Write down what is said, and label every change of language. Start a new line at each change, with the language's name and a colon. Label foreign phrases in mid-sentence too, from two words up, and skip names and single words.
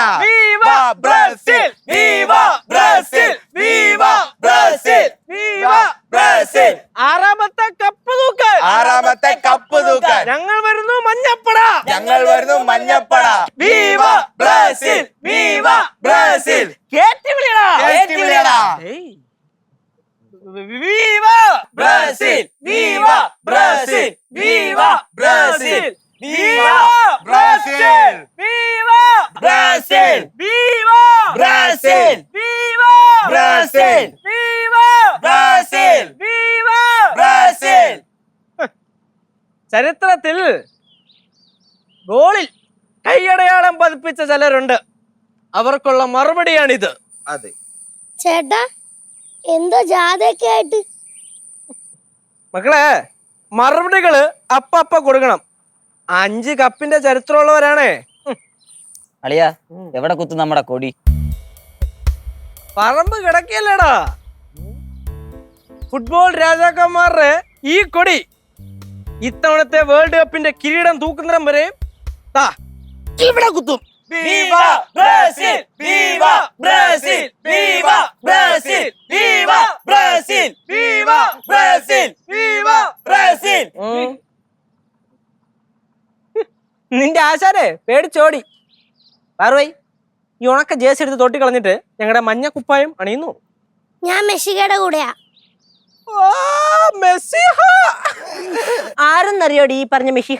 Portuguese: Viva Brasil, Viva Brasil, Viva Brasil, Viva Brasil.
Malayalam: ആറാമത്തെ കപ്പ് തൂക്കാൻ ഞങ്ങൾ വരുന്നു മഞ്ഞപ്പട.
Portuguese: Viva Brasil, Viva Brasil.
Malayalam: കേറ്റി വിളിയടാ.
Portuguese: Viva Brazil! Viva Brazil! Viva Brazil! Viva Brazil! Viva Brazil! Viva Brazil! Viva Brazil! Viva Brazil! Viva Brazil!
Malayalam: ചരിത്രത്തിൽ ഗോളിൽ കൈയടയാളം പതിപ്പിച്ച ചിലരുണ്ട്. അവർക്കുള്ള മറുപടിയാണിത്. അതെ ചേട്ടാ, എന്തോ ജാഥയൊക്കെ ആയിട്ട്. മക്കളെ, മറുപടികള് അപ്പ കൊടുക്കണം. 5 കപ്പിന്റെ ചരിത്രമുള്ളവരാണേ. അളിയ, എവിടെ കുത്തും നമ്മുടെ കൊടി? പറമ്പ് കിടക്കിയല്ലേടാ. ഫുട്ബോൾ രാജാക്കന്മാരുടെ ഈ കൊടി ഇത്തവണത്തെ വേൾഡ് കപ്പിന്റെ കിരീടം തൂക്കുന്നിടം വരെ ഇവിടെ കുത്തും.
Portuguese: Viva Brazil! Viva Brazil! Viva Brazil! Viva Brazil! Viva Brazil! Viva Brazil!
Malayalam: നിന്റെ ആശാരെ പേടിച്ചോടി. പാർവൈ, ഈ ഉണക്ക ജേഴ്സി എടുത്ത് തോട്ടി കളഞ്ഞിട്ട് ഞങ്ങളുടെ മഞ്ഞ കുപ്പായം അണിയുന്നു. ഞാൻ മെസ്സിയുടെ കൂടെയാ. മെസ്സിഹ ആരെന്നറിയോടി ഈ പറഞ്ഞ മെസ്സിഹ?